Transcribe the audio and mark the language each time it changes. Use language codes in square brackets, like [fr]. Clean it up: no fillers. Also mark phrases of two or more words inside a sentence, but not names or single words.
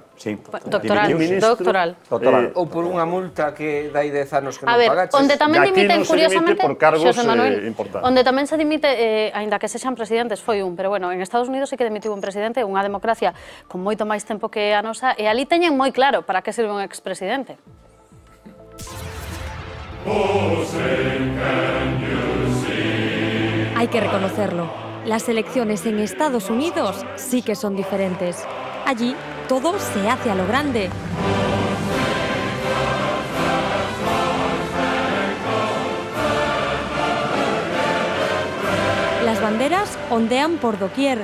[gl] Doctoral. Ou por unha multa que dai 10 anos que non A ver, pagaches. onde tamén dimiten, curiosamente, Xosé Manuel, importantes. Onde tamén se dimite, aínda que sexan presidentes, foi un, pero bueno, en Estados Unidos sí que dimitiu un presidente, unha democracia con moito máis tempo que a nosa, e ali teñen moi claro para que sirve un expresidente. [es] Hay que reconocerlo. Las elecciones en Estados Unidos sí que son diferentes. Allí todo se hace a lo grande. Las banderas ondean por doquier.